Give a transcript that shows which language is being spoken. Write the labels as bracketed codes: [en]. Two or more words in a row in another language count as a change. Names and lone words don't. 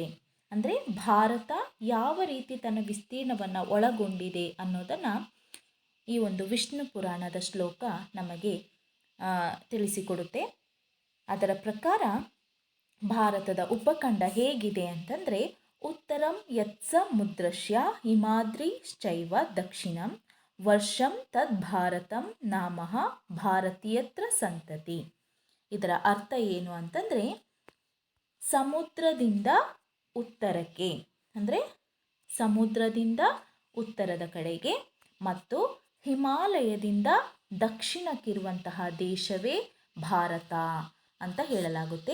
[kn] ಅಂದರೆ ಭಾರತ ಯಾವ ರೀತಿ ತನ್ನ ವಿಸ್ತೀರ್ಣವನ್ನು ಒಳಗೊಂಡಿದೆ ಅನ್ನೋದನ್ನು ಈ ಒಂದು ವಿಷ್ಣು ಪುರಾಣದ ಶ್ಲೋಕ ನಮಗೆ ತಿಳಿಸಿಕೊಡುತ್ತೆ. ಅದರ ಪ್ರಕಾರ ಭಾರತದ ಉಪಖಂಡ ಹೇಗಿದೆ ಅಂತಂದರೆ, [sa] ಉತ್ತರಂ ಯತ್ಸಮುದ್ರಸ್ಯ ಹಿಮಾದ್ರಿಶ್ಚೈವ ದಕ್ಷಿಣಂ ವರ್ಷಂ ತದ್ ಭಾರತಂ ನಾಮಃ ಭಾರತೀಯತ್ರ ಸಂತತಿ. [kn] ಇದರ ಅರ್ಥ ಏನು ಅಂತಂದರೆ, ಸಮುದ್ರದಿಂದ ಉತ್ತರಕ್ಕೆ ಅಂದರೆ ಸಮುದ್ರದಿಂದ ಉತ್ತರದ ಕಡೆಗೆ ಮತ್ತು ಹಿಮಾಲಯದಿಂದ ದಕ್ಷಿಣಕ್ಕಿರುವಂತಹ ದೇಶವೇ ಭಾರತ ಅಂತ ಹೇಳಲಾಗುತ್ತೆ.